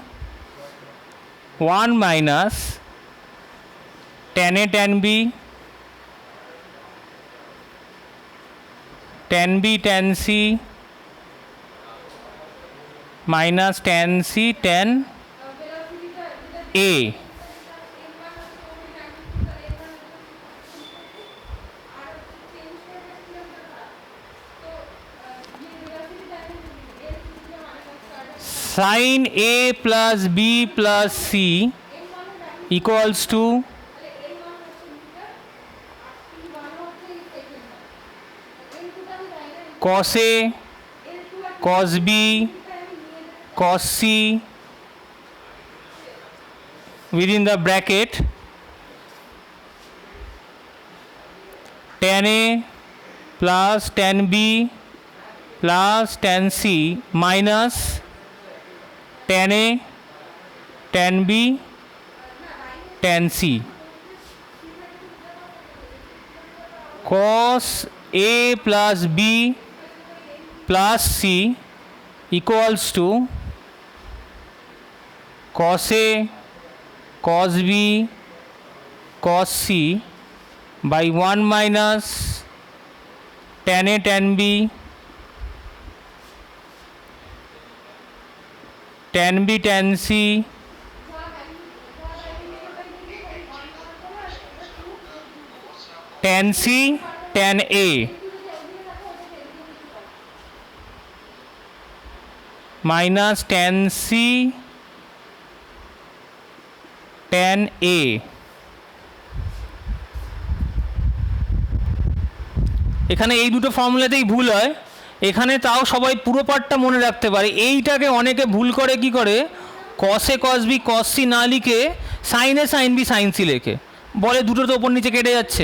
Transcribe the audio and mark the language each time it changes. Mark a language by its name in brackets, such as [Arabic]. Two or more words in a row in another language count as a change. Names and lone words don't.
[English] 1 minus tan A tan B tan B tan C minus tan C tan A। sin A plus B plus C equals to cos A cos B cos C within the bracket tan A plus tan B plus tan C minus tan A tan B tan C cos A plus B plus C equals to cos A cos B cos C by 1 minus tan A tan B tan B tan C tan C tan A minus tan C tan A। [Bangla] এখানে এই দুটো ফর্মুলাতেই ভুল হয়, এখানে তাও সবাই পুরো পার্টটা মনে রাখতে পারে। এইটাকে অনেকে ভুল করে কি করে, [English] cos A cos B cos C [Bangla] না লিখে [English] sin A sin B sin C [Bangla] লেখে, বলে দুটো তো ওপর নিচে কেটে যাচ্ছে।